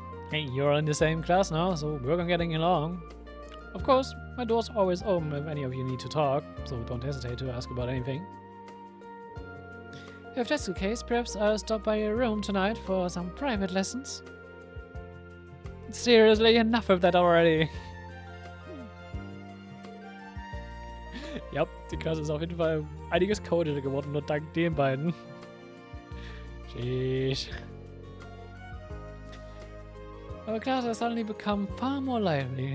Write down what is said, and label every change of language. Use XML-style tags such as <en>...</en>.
<en>Hey, you're in the same class now, so work on getting along. Of course, my door's always open if any of you need to talk, so don't hesitate to ask about anything. If that's the case, perhaps I'll stop by your room tonight for some private lessons. Seriously, enough of that already.</en> <de>Yep, die Klasse ist auf jeden Fall einiges chaotischer geworden, nur dank den beiden.</de> <en>Sheesh. Aber class has suddenly become far more lively.</en>